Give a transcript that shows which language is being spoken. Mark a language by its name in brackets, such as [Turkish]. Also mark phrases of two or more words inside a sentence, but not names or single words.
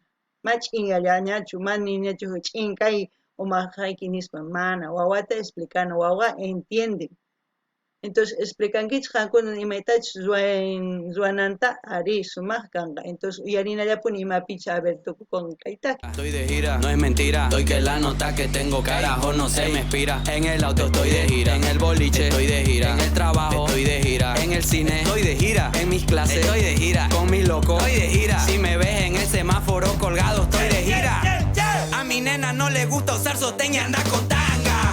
[Quechua] Ma ch'inyallañachu, mana niñachu ch'inkay umaqayki nispa, mana. Wawata explicana, wawa entienden. Entonces explicankichik qankuna imaytachus ruwananta ari sumaq kanqa. Entonces uyarinallapuni imapichus [Spanish] a ver [Quechua] tukukunqa kaytaki. [Spanish] Estoy de gira, no es mentira. Doy que la nota que tengo, carajo, no se me inspira. En el auto estoy de gira, en el boliche estoy de gira, en el trabajo estoy de gira, en el cine estoy de gira, en mis clases estoy de gira, con mis locos estoy de gira. Si me ves en el semáforo colgado estoy de gira. A mi nena no le gusta usar sostén y anda con tanga.